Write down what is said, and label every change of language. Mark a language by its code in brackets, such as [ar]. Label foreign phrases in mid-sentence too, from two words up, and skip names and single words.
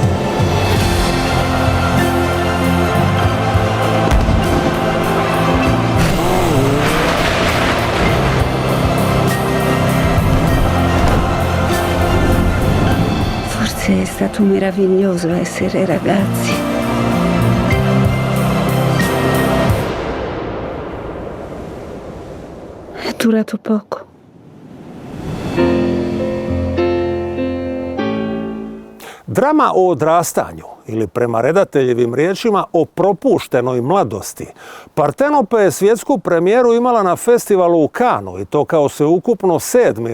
[it] Forse è stato meraviglioso essere ragazzi. È durato poco. [hr] Drama o odrastanju, ili prema redateljevim riječima o propuštenoj mladosti. Partenope je svjetsku premijeru imala na festivalu u Kanu i to kao sveukupno 7.